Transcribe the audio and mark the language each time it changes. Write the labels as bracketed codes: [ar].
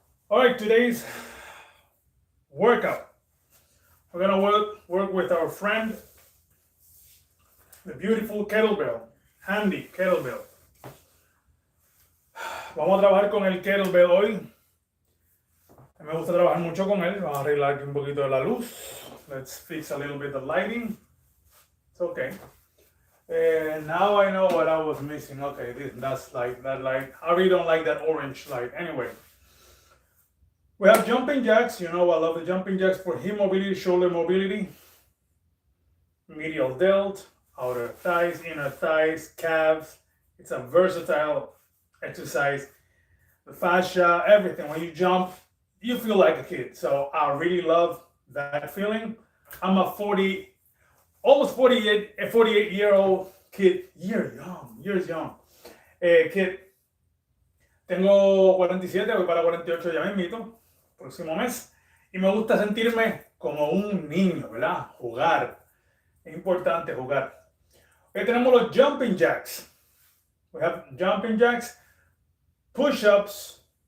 [en] All right, today's workout. We're gonna work with our friend, the beautiful kettlebell, handy kettlebell. [es] Vamos a trabajar con el kettlebell hoy. Me gusta trabajar mucho con él. Vamos a arreglar aquí un poquito de la luz. [en] Let's fix a little bit of lighting. It's okay. And now I know what I was missing. Okay, that's light. That light. I really don't like that orange light. Anyway. We have jumping jacks. You know I love the jumping jacks for hip mobility, shoulder mobility, medial delt, outer thighs, inner thighs, calves. It's a versatile exercise. The fascia, everything. When you jump, you feel like a kid. So I really love that feeling. I'm a almost 48-year-old kid. Years young. Kid. [es] Tengo 47, voy para 48 ya mismito. Próximo mes, y me gusta sentirme como un niño, ¿verdad? Jugar. Es importante jugar. Hoy tenemos los jumping jacks. [en] We have jumping jacks, push-ups.